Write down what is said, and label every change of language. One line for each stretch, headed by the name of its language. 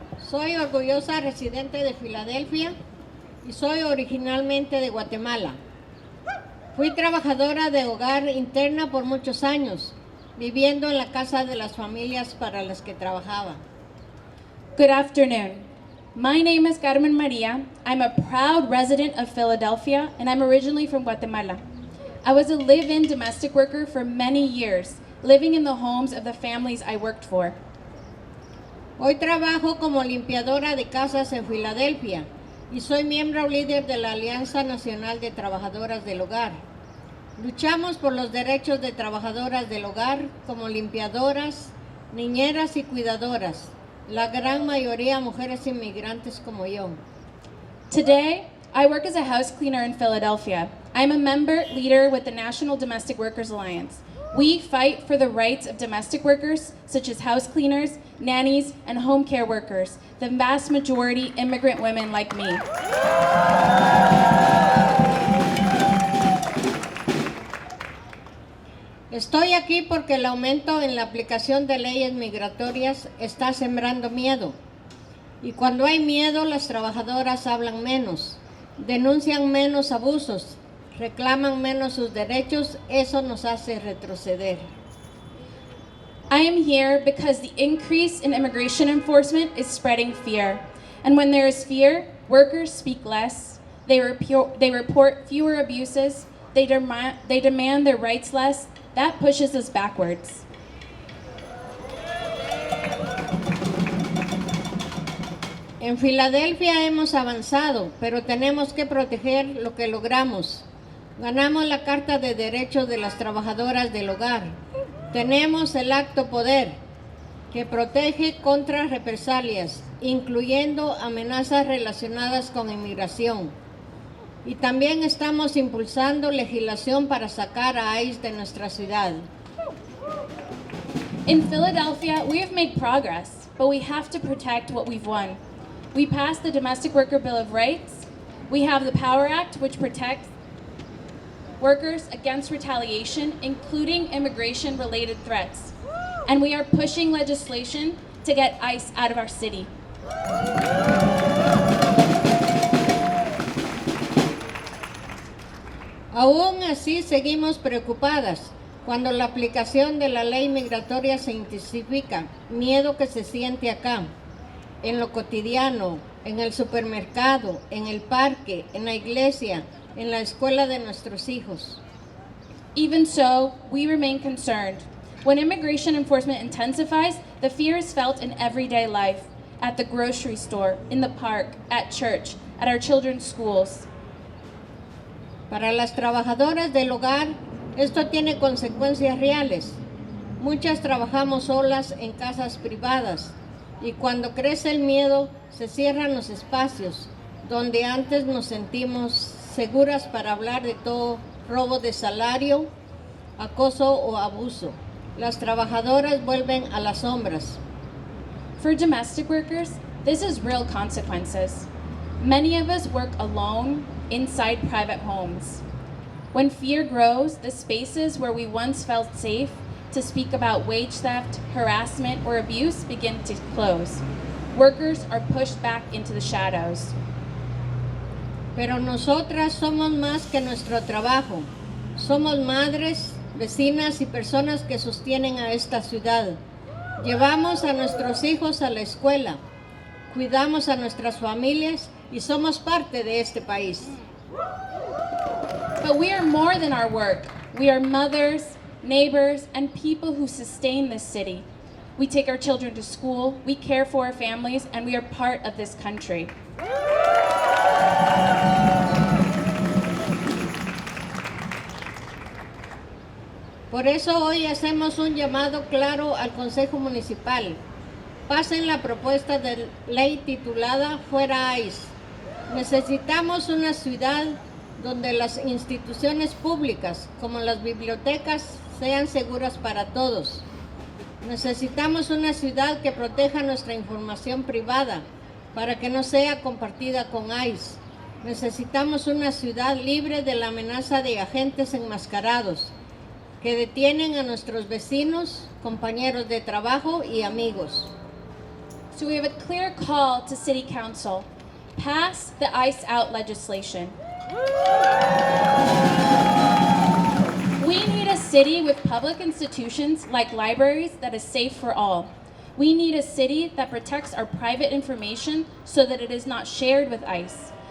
Spanish: Soy orgullosa residente de Filadelfia y soy originalmente de Guatemala. Fui trabajadora de hogar interna por muchos años, viviendo en la casa de las familias para las que trabajaba.
English: Good afternoon. My name is Carmen Maria. I'm a proud resident of Philadelphia, and I'm originally from Guatemala. I was a live-in domestic worker for many years, living in the homes of the families I worked for.
Spanish: Hoy trabajo como limpiadora de casas en Filadelfia y soy miembro líder de la Alianza Nacional de Trabajadoras del Hogar. Luchamos por los derechos de trabajadoras del hogar como limpiadoras, niñeras y cuidadoras, la gran mayoría mujeres inmigrantes como yo.
English: Today, I work as a house cleaner in Philadelphia. I'm a member leader with the National Domestic Workers Alliance. We fight for the rights of domestic workers, such as house cleaners, nannies, and home care workers, the vast majority immigrant women like me.
Spanish: Estoy aquí porque el aumento en la aplicación de leyes migratorias está sembrando miedo. Y cuando hay miedo, las trabajadoras hablan menos, denuncian menos abusos, reclaman menos sus derechos. Eso nos hace retroceder.
English: I am here because the increase in immigration enforcement is spreading fear. And when there is fear, workers speak less, they report fewer abuses, they demand their rights less. That pushes us backwards.
Spanish: En Filadelfia hemos avanzado, pero tenemos que proteger lo que logramos. Ganamos la Carta de Derechos de las Trabajadoras del Hogar. Tenemos el Acto Poder, que protege contra represalias, incluyendo amenazas relacionadas con inmigración. Y también estamos impulsando legislación para sacar a ICE de nuestra ciudad.
English: In Philadelphia, we have made progress, but we have to protect what we've won. We passed the Domestic Worker Bill of Rights. We have the Power Act, which protects workers against retaliation, including immigration-related threats. And we are pushing legislation to get ICE out of our city.
Spanish: Aún así, seguimos preocupadas cuando la aplicación de la ley migratoria se intensifica. Miedo que se siente acá, en lo cotidiano, en el supermercado, en el parque, en la iglesia, en la escuela de nuestros hijos.
English: Even so, we remain concerned. When immigration enforcement intensifies, the fear is felt in everyday life, at the grocery store, in the park, at church, at our children's schools.
Spanish: Para las trabajadoras del hogar, esto tiene consecuencias reales. Muchas trabajamos solas en casas privadas y cuando crece el miedo, se cierran los espacios donde antes nos sentimos seguras para hablar de todo: robo de salario, acoso o abuso. Las trabajadoras vuelven a las sombras.
English: For domestic workers, this is real consequences. Many of us work alone inside private homes. When fear grows, the spaces where we once felt safe to speak about wage theft, harassment, or abuse begin to close. Workers are pushed back into the shadows.
Spanish: Pero nosotras somos más que nuestro trabajo. Somos madres, vecinas y personas que sostienen a esta ciudad. Llevamos a nuestros hijos a la escuela, cuidamos a nuestras familias y somos parte de este país.
English: But we are more than our work. We are mothers, neighbors, and people who sustain this city. We take our children to school, we care for our families, and we are part of this country.
Spanish: Por eso hoy hacemos un llamado claro al Consejo Municipal. Pasen la propuesta de ley titulada Fuera ICE. Necesitamos una ciudad donde las instituciones públicas, como las bibliotecas, sean seguras para todos. Necesitamos una ciudad que proteja nuestra información privada para que no sea compartida con ICE. Necesitamos una ciudad libre de la amenaza de agentes enmascarados que detienen a nuestros vecinos, compañeros de trabajo y amigos.
English: So we have a clear call to City Council. Pass the ICE out legislation. We need a city with public institutions like libraries that is safe for all. We need a city that protects our private information so that it is not shared with ICE.